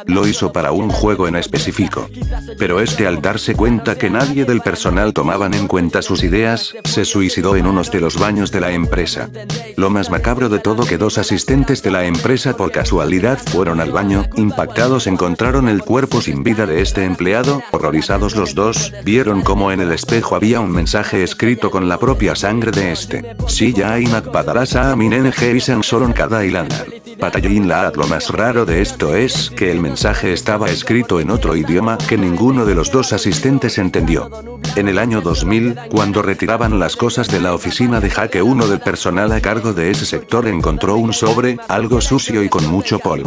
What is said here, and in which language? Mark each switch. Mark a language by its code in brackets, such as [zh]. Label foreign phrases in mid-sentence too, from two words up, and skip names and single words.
[es] Lo hizo para un juego en específico. Pero al darse cuenta que nadie del personal tomaban en cuenta sus ideas, se suicidó en uno de los baños de la empresa. Lo más macabro de todo, que 2 asistentes de la empresa por casualidad fueron al baño. Impactados encontraron el cuerpo sin vida de este empleado. Horrorizados los dos, vieron como en el espejo había un mensaje escrito con la propia sangre de este. Si ya inak padarasa aminen isan soron cada ilana. Patayin laat. Lo más raro de esto es que el mensaje estaba escrito en otro idioma que ninguno de los 2 asistentes entendió. En el año 2000, cuando retiraban las cosas de la oficina de Jaque, uno del personal a cargo de ese sector encontró un sobre, algo sucio y con mucho polvo.